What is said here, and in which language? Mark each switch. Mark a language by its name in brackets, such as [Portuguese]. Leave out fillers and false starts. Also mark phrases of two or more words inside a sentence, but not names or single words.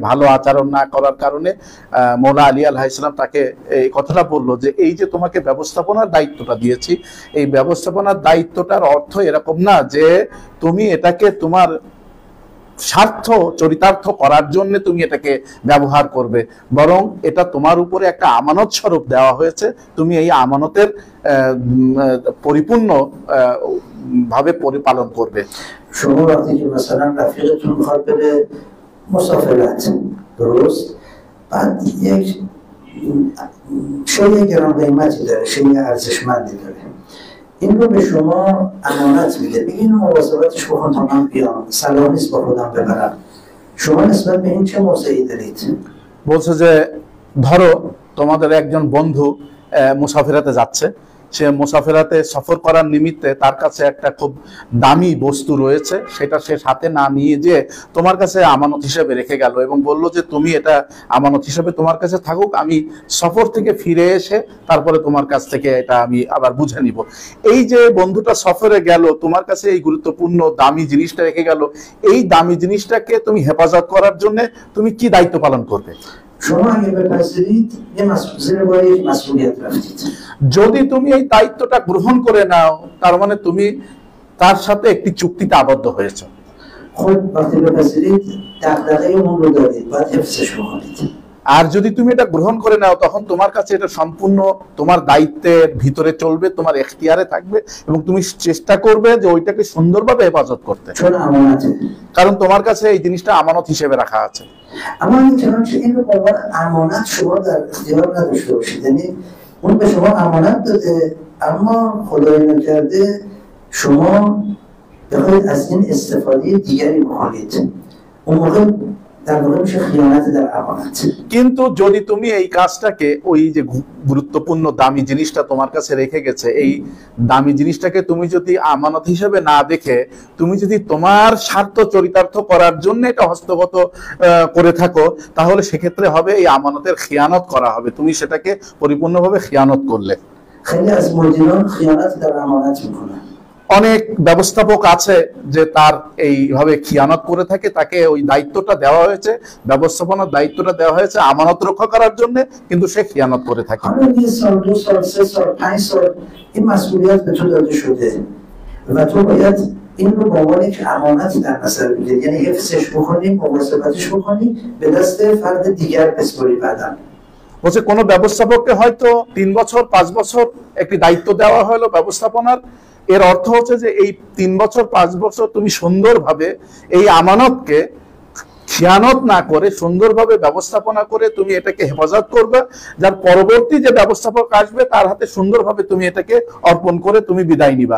[Bangla] ভালো আচরণ না করার কারণে মৌলা আলী [Arabic] عليه السلام [Bangla] তাকে এই কথাটা বললো যে এই যে তোমাকে ব্যবস্থাপনার দায়িত্বটা দিয়েছি, এই ব্যবস্থাপনার দায়িত্বটার অর্থ এরকম না যে তুমি এটাকে তোমার স্বার্থ চরিতার্থ করার জন্য তুমি এটাকে ব্যবহার করবে, বরং এটা তোমার উপরে একটা আমানত স্বরূপ দেওয়া হয়েছে, তুমি এই আমানতের পরিপূর্ণ ভাবে পরিপালন করবে। [Persian] شما وقتی که مثلا رفیقتون میخواد بره مسافرت، درست؟ بعد یک شیء گران قیمتی داره، شیء ارزشمندی داره، این رو به شما امانت میده، بگین مواظبتش بکن تا من بیام، صلاح نیست با خودم ببرم. شما نسبت به این چه موضعی دارید؟ [Bangla] বলছে যে ধরো তোমাদের একজন বন্ধু মুসাফিরাতে যাচ্ছে, সে মুসাফিরাতে সফর করার নিমিত্তে তার কাছে একটা খুব দামি বস্তু রয়েছে, সেটা সে সাথে না নিয়ে যে তোমার কাছে আমানত হিসেবে রেখে গেল এবং বলল যে তুমি এটা আমানত হিসেবে তোমার কাছে থাকুক, আমি সফর থেকে ফিরে এসে তারপরে তোমার কাছ থেকে এটা আমি আবার বুঝে নিব। এই যে বন্ধুটা সফরে গেল, তোমার কাছে এই গুরুত্বপূর্ণ দামি জিনিসটা রেখে গেল, এই দামি জিনিসটাকে তুমি হেফাজত করার জন্য তুমি কি দায়িত্ব পালন করবে? [Persian] شما اگه بپذیرید یه زیر بار یک مسئولیت رفتید. [Bangla] যদি তুমি এই দায়িত্বটা গ্রহণ করে নাও তার মানে তুমি তার সাথে একটি চুক্তিতে আবদ্ধ হয়েছো। [Persian] خود وقتی بپذیرید دغدغه اون رو دارید، باید حفظش بکنید. [Bangla] আর যদি তুমি এটা গ্রহণ করে নাও তখন তোমার কাছে এটা সম্পূর্ণ তোমার দায়িত্বের ভিতরে চলবে, তোমার এখতিয়ারে থাকবে এবং তুমি চেষ্টা করবে যে ওইটাকে সুন্দরভাবে হেফাজত করতে, [Persian] چون امانت. [Bangla] কারণ তোমার কাছে এই জিনিসটা আমানত হিসেবে রাখা আছে। [Persian] اما چنانچه این رو به عنوان امانت شما در اختیار نداشته باشید، یعنی اون به شما امانت داده اما خدای نکرده شما بخواید از این استفاده دیگری بکنید، اون موقع در واقع میشه خیانت در امانت. [Bangla] কিন্তু যদি তুমি এই কাজটাকে, ওই যে গুরুত্বপূর্ণ দামি জিনিসটা তোমার কাছে রেখে গেছে, এই দামি জিনিসটাকে তুমি যদি আমানত হিসেবে না দেখে তুমি যদি তোমার স্বার্থ চরিতার্থ করার জন্য এটা হস্তগত করে থাকো, তাহলে সেক্ষেত্রে হবে এই আমানতের খিয়ানত করা হবে, তুমি সেটাকে পরিপূর্ণভাবে খিয়ানত করলে। [Persian] خیلی از مدیران خیانت در امانت میکنن. [Bangla] অনেক ব্যবস্থাপক আছে যে তার এইভাবে খিয়ানত করে থাকে, তাকে ওই দায়িত্বটা দেওয়া হয়েছে, ব্যবস্থাপনার দায়িত্বটা দেওয়া হয়েছে আমানত রক্ষা করার জন্য, কিন্তু সে খিয়ানত করে থাকে। [Persian] حالا یه سال، 2 سال، 3 سال، 5 سال این مسئولیت به تو داده شده و تو باید این رو به عنوان یک امانت در نظر بگیری، یعنی حفظش بکنی، مواظبتش بکنی، به دست فرد دیگر بسپاری بعداً. [Bangla] বলছে কোনো ব্যবস্থাপককে হয়তো 3 বছর 5 বছর একটি দায়িত্ব দেওয়া হলো ব্যবস্থাপনার, এর অর্থ হচ্ছে যে এই 3 বছর 5 বছর তুমি সুন্দরভাবে এই আমানতকে খিয়ানত না করে সুন্দরভাবে ব্যবস্থাপনা করে তুমি এটাকে হেফাজত করবে, যার পরবর্তী যে ব্যবস্থাপক আসবে তার হাতে সুন্দরভাবে তুমি এটাকে অর্পণ করে তুমি বিদায় নিবা।